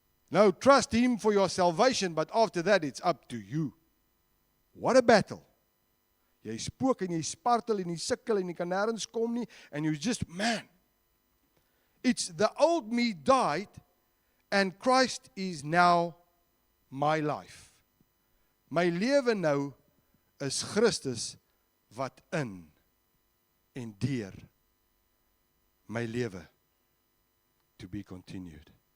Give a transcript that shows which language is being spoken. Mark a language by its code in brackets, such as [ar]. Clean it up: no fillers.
[en] No, trust him for your salvation, but after that it's up to you. What a battle. [af] Jy spook en jy spartel en jy sukkel en jy kan nêrens kom nie [en] and you just, man. It's the old me died and Christ is now my life. [af] My lewe nou is Christus wat in en deur my lewe [en] to be continued.